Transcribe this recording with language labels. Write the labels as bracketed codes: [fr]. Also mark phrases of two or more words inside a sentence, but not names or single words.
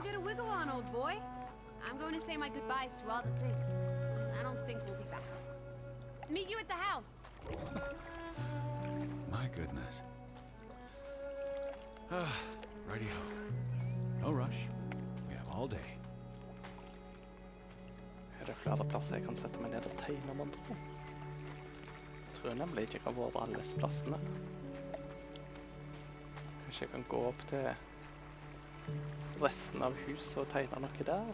[en] So get a wiggle on, old boy. I'm going to say my goodbyes to all the things. I don't think we'll be back. Meet you at the house. My goodness. Righty-ho. No rush. We have all day. [no] er det flere plasser jeg kan sette meg ned og tegne om andre? Jeg tror nemlig ikke jeg har vært alle disse plassene. Kanskje jeg kan gå opp til resten av huset og tegne noe der.